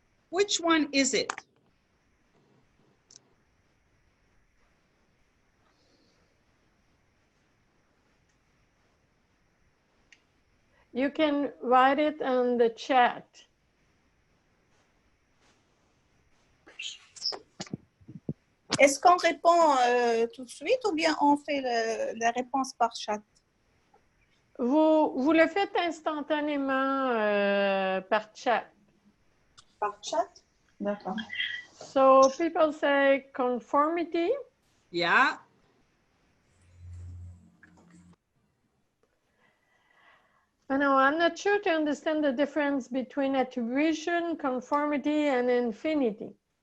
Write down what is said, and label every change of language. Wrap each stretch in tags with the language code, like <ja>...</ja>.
<en>Which one is it? You can write it in the chat.</en> <fr>Est-ce qu'on répond tout de suite ou bien on fait la réponse par chat? Vous le faites instantanément par chat. Par chat? D'accord.</fr> <en>So people say conformity. Yeah. I know, I'm not sure to understand the difference between attribution, conformity, and infinity.</en>